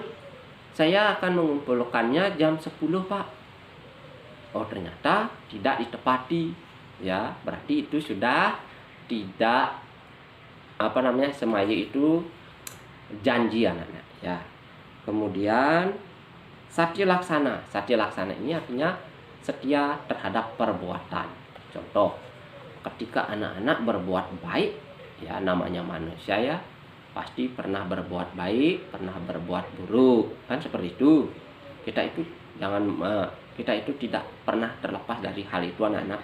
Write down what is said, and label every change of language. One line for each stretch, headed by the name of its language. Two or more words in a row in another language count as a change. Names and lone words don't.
Indonesian: Saya akan mengumpulkannya jam 10 Pak. Oh ternyata tidak ditepati ya, berarti itu sudah tidak semaya itu janji anak-anak ya. Kemudian satya laksana. Satya laksana ini artinya setia terhadap perbuatan. Contoh, ketika anak-anak berbuat baik ya, namanya manusia ya, pasti pernah berbuat baik, pernah berbuat buruk, kan seperti itu. Kita itu tidak pernah terlepas dari hal itu anak-anak.